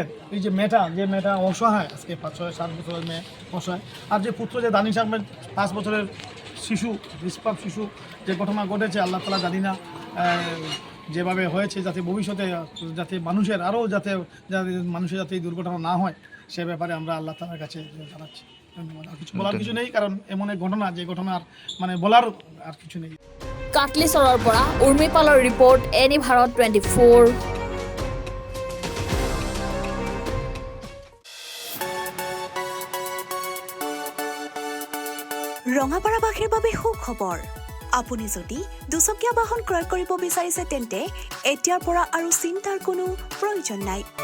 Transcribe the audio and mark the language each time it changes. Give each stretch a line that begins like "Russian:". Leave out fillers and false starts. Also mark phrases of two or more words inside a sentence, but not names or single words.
Bangla: এই যে মেয়েটা অসহায়, আজকে 5-7 বছরের মেয়ে অসহায়, আর যে পুত্র যে দানিশ আহমেদ 5 বছরের শিশু, নিষ্পাপ শিশু, যে ঘটনা ঘটেছে
Arabic: الله تعالى
Bangla: জানি না যেভাবে হয়েছে, যাতে ভবিষ্যতে যাতে মানুষের আরও যাতে মানুষের যাতে এই দুর্ঘটনা না হয়, সে ব্যাপারে আমরা আল্লাহ তাআলার কাছে জানাচ্ছি। ধন্যবাদ। আর কিছু বলার কিছু নেই, কারণ এমন এক ঘটনা যে ঘটনার মানে বলার আর কিছু নেই।
Assamese: কাটলিচৰৰ পৰা উৰ্মিপালৰ ৰিপৰ্ট, এনি ভাৰত 24। ৰঙাপাৰাবাসীৰ বাবে সুখবৰ। আপুনি যদি দুচকীয়া বাহন ক্ৰয় কৰিব বিচাৰিছে তেন্তে এতিয়াৰ পৰা আৰু চিন্তাৰ কোনো প্ৰয়োজন নাই।